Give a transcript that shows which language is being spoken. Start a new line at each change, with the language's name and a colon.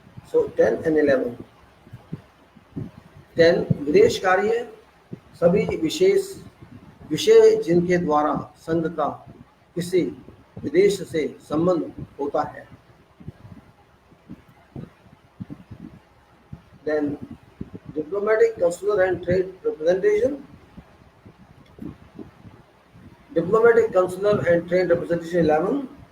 English: So 10 and 11.
Hindi: 10, विदेश कार्य सभी विशेष विषय जिनके द्वारा संघ का किसी विदेश से संबंध होता है.
English: Then diplomatic, consular and trade representation. Diplomatic, consular and trade representation 11.